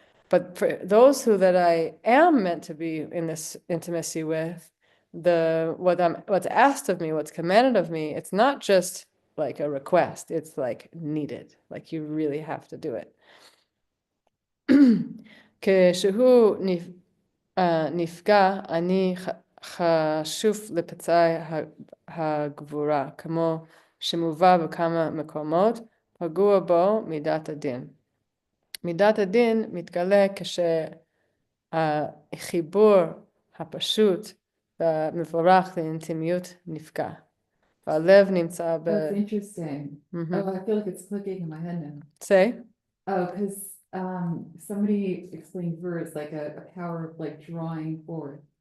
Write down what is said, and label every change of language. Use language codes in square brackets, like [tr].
[en] But for those who that I am meant to be in this intimacy with, what's asked of me, what's commanded of me, it's not just like a request, it's like needed, like you really have to do it. [he] כשהוא נפגע, אני חשוף לפצעי הגבורה, כמו שמובא בכמה מקומות, פגוע בו מידת הדין. מידת הדין מתגלה כשהחיבור הפשוט והמבורך לאינטימיות נפגע. והלב נמצא [en] That's interesting. Oh, I feel like it's clicking in my head now. say? Oh, because somebody explained verse like a power of like drawing forth.